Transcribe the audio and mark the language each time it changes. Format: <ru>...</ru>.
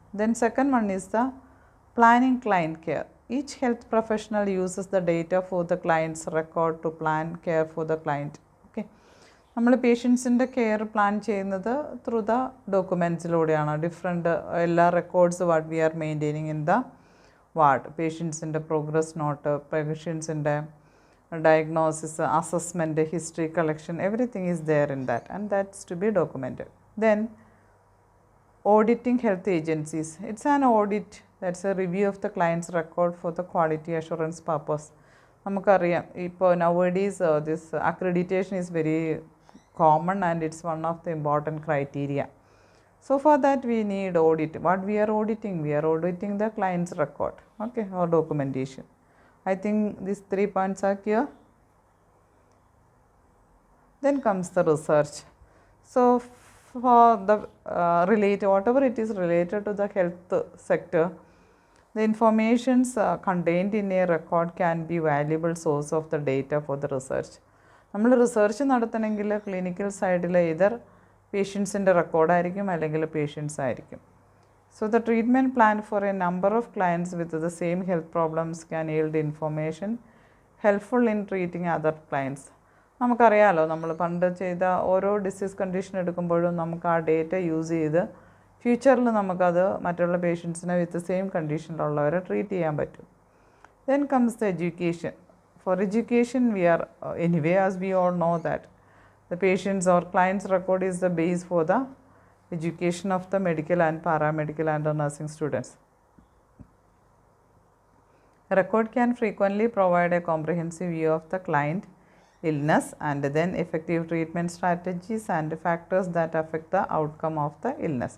<en>Then second one is the planning client care. Each health professional uses the data for the client's record to plan care for the client. Okay.</en> <ml>നമ്മൾ പേഷ്യൻസിൻ്റെ care plan ചെയ്യുന്നത് through the ഡോക്യുമെൻറ്റ്സിലൂടെയാണ്.</ml> <en>Different എല്ലാ records what we are maintaining in the ward. പേഷ്യൻസിൻ്റെ progress note, പേഷ്യൻസിൻ്റെ diagnosis, assessment, history collection, everything is there in that, and that's to be documented. Then auditing health agencies. It's an audit, that's a review of the client's record for the quality assurance purpose.</en> <ml>നമുക്കറിയാം ഇപ്പോൾ</ml> <en>nowadays this accreditation is very common and it's one of the important criteria. So for that we need audit. What we are auditing? We are auditing the client's record, okay, or documentation. I think these 3 points are clear. Then comes the research. So for the whatever it is related to the health sector, the informations contained in a record can be valuable source of the data for the research.</en> <ml>നമ്മൾ research നടത്തണമെങ്കിൽ clinical സൈഡിൽ either പേഷ്യൻസിൻ്റെ റെക്കോർഡായിരിക്കും അല്ലെങ്കിൽ patients ആയിരിക്കും.</ml> <en>So the treatment plan for a number of clients with the same health problems can yield information helpful in treating other clients.</en> <ml>നമുക്കറിയാമല്ലോ, നമ്മൾ പണ്ട് ചെയ്ത ഓരോ ഡിസീസ് കണ്ടീഷൻ എടുക്കുമ്പോഴും നമുക്ക് ആ ഡേറ്റ യൂസ് ചെയ്ത് ഫ്യൂച്ചറിൽ നമുക്കത് മറ്റുള്ള പേഷ്യൻസിനെ വിത്ത് സെയിം കണ്ടീഷനിലുള്ളവരെ ട്രീറ്റ് ചെയ്യാൻ പറ്റും.</ml> <en>Then comes the education. For education we are anyway, as we all know that the patient's or client's record is the base for the education of the medical and paramedical and the nursing students. A record can frequently provide a comprehensive view of the client illness and then effective treatment strategies and factors that affect the outcome of the illness.</en>